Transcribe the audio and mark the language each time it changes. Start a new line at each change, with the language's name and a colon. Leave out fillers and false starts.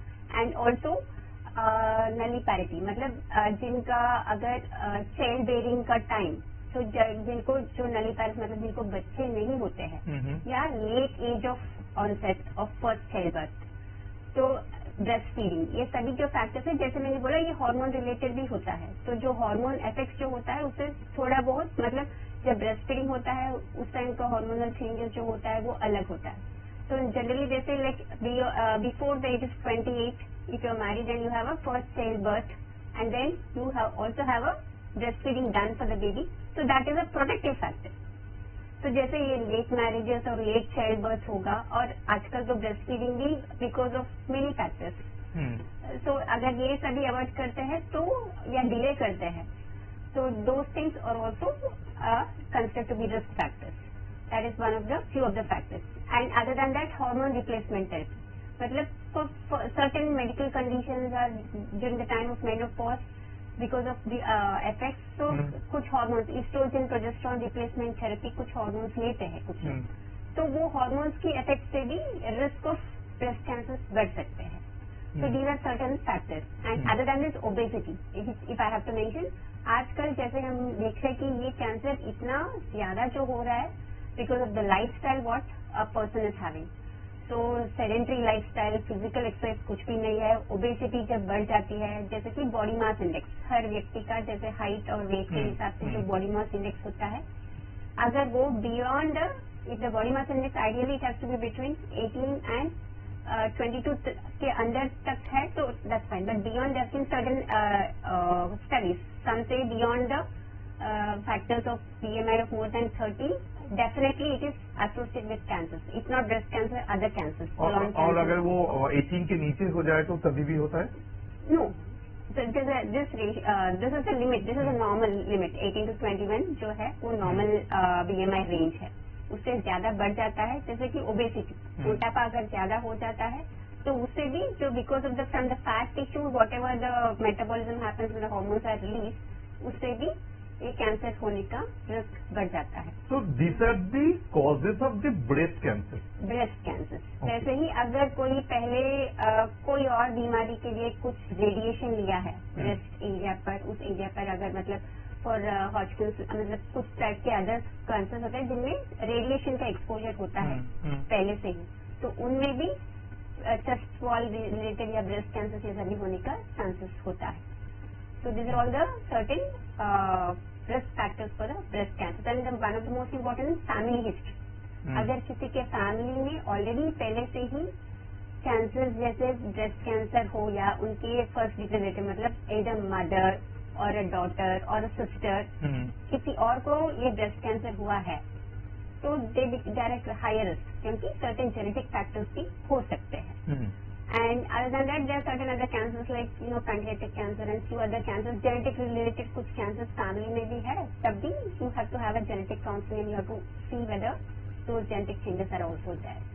Hindi: And also नलिपैरिटी, मतलब जिनका अगर चाइल्ड बेरिंग का टाइम, तो जिनको जो नलिपैरिटी मतलब जिनको बच्चे नहीं होते हैं या late as of onset of first child birth, तो ब्रेस्ट फीडिंग, ये सभी जो फैक्टर्स है जैसे मैंने बोला ये हार्मोन रिलेटेड भी होता है. तो जो हार्मोन इफेक्ट्स जो होता है उससे थोड़ा बहुत, मतलब जब ब्रेस्ट फीडिंग होता है उस टाइम का हार्मोनल चेंजेस जो होता है वो अलग होता है. तो जनरली जैसे
English: Like before the age of 28 if you are married and you have a first child birth and then you also have a breastfeeding done for the baby, so that is a protective factor.
Hindi: तो जैसे ये late marriages और late child birth होगा और आजकल तो breast feeding भी because of many factors. सो अगर ये सभी अवॉइड करते हैं तो या डिले करते हैं तो
English: Those things are also considered to be risk factors. That is one of the few of the factors.
Hindi: And other than that hormone replacement therapy, मतलब
English: for certain medical conditions are during the time of menopause because of the effects,
Hindi: so कुछ hormones oestrogen progesterone replacement therapy कुछ hormones लेते हैं कुछ लोग, तो वो hormones की इफेक्ट से भी रिस्क ऑफ ब्रेस्ट कैंसर बढ़ सकते हैं.
English: So these are certain factors. And other than this, obesity, if I have to mention,
Hindi: आजकल जैसे हम देख रहे हैं कि ये कैंसर इतना ज्यादा जो हो रहा है
English: because of the lifestyle what a person is having.
Hindi: तो सेडेंट्री लाइफस्टाइल, फिजिकल एक्सरसाइज कुछ भी नहीं है, ओबेसिटी जब बढ़ जाती है, जैसे कि बॉडी मास इंडेक्स हर व्यक्ति का जैसे हाइट और वेट के हिसाब से जो बॉडी मास इंडेक्स होता है, अगर वो beyond if the body mass index ideally it has to be between 18 and 22 के अंदर तक है तो that's fine,
English: But beyond that in certain studies some say beyond the factors of BMI of more than 30, definitely it is associated with cancers. It's not breast cancer, other cancers.
Hindi: और अगर वो 18 के नीचे हो जाए तो तभी भी होता है?
English: No. So this is the limit. This is a normal limit.
Hindi: 18 to 21 जो है वो normal BMI range है. उससे ज्यादा बढ़ जाता है, जैसे कि obesity, मोटापा अगर ज्यादा हो जाता है तो उससे भी जो
English: because of the from the fat tissue whatever the metabolism happens when the hormones are released,
Hindi: उससे भी ये कैंसर होने का रिस्क बढ़ जाता है.
English: So these are the causes of the breast cancer.
Hindi: Breast cancer. जैसे ही अगर कोई पहले कोई और बीमारी के लिए कुछ रेडिएशन लिया है ब्रेस्ट एरिया पर, उस एरिया पर अगर मतलब फॉर हॉजकिंस मतलब कुछ टाइप के अदर कैंसर होते हैं जिनमें रेडिएशन का एक्सपोजर होता है पहले से ही, तो उनमें भी चेस्ट वॉल रिलेटेड या ब्रेस्ट कैंसर जैसा भी होने का चांसेस होता है.
English: So these are all the certain risk factors for the breast cancer. Then one of the most important is family history.
Hindi: अगर किसी के फैमिली में ऑलरेडी पहले से ही कैंसर जैसे ब्रेस्ट कैंसर हो या उनके फर्स्ट डिग्री रिलेटिव मतलब एडर मदर और अ डॉटर और अ सिस्टर किसी और को ये ब्रेस्ट कैंसर हुआ है तो
English: they are at higher risk,
Hindi: क्योंकि सर्टेन जेनेटिक फैक्टर्स भी हो सकते हैं.
English: And other than that, there are certain other cancers like pancreatic cancer and few other cancers, genetic related
Hindi: कुछ cancers family में भी है, तब भी
English: you have to have a genetic counseling and you have to see whether those genetic changes are also there.